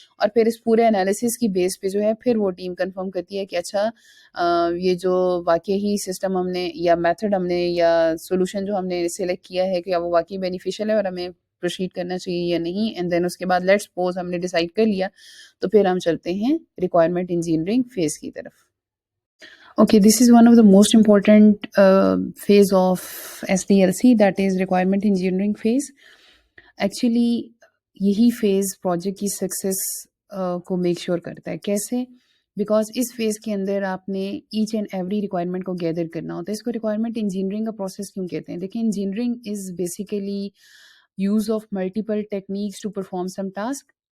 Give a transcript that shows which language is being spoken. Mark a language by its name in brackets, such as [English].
[Urdu] اور پھر اس پورے انالیسس کی بیس پہ جو ہے پھر وہ ٹیم کنفرم کرتی ہے کہ اچھا یہ جو واقعی ہی سسٹم ہم نے یا میتھڈ ہم نے یا سولوشن جو ہم نے سلیکٹ کیا ہے کہ وہ واقعی بینیفیشیل ہے اور ہمیں پروسیڈ کرنا چاہیے یا نہیں. اینڈ دین اس کے بعد لیٹس سپوز ہم نے ڈیسائیڈ کر لیا تو پھر ہم چلتے ہیں ریکوائرمنٹ انجینئرنگ فیز کی طرف. [English] Okay, this is one of the most important phase of SDLC, that is requirement engineering phase. [Urdu] Actually یہی فیز پروجیکٹ کی سکسیس کو میک شیور کرتا ہے. کیسے؟ بیکاز اس فیز کے اندر آپ نے ایچ اینڈ ایوری ریکوائرمنٹ کو گیدر کرنا ہوتا ہے. اس کو ریکوائرمنٹ انجینئرنگ کا پروسیس کیوں کہتے ہیں؟ دیکھیں، [English] Engineering is basically use of multiple techniques to perform some task.